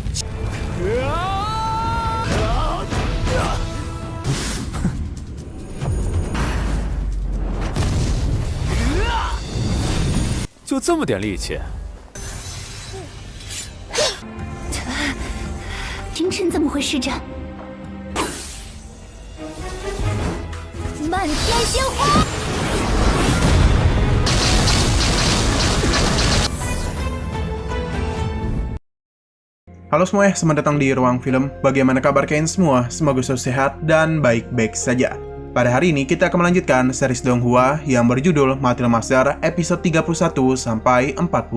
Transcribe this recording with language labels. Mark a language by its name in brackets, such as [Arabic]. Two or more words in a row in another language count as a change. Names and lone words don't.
[Chinese] 就这么点力气？凌晨怎么回事？这漫天鲜花！ [Indonesian] Halo semuanya, selamat datang di Ruang Film. Bagaimana kabar kalian semua? Semoga selalu sehat dan baik-baik saja. Pada hari ini kita akan melanjutkan series Donghua yang berjudul Metal Master episode 31 sampai 40.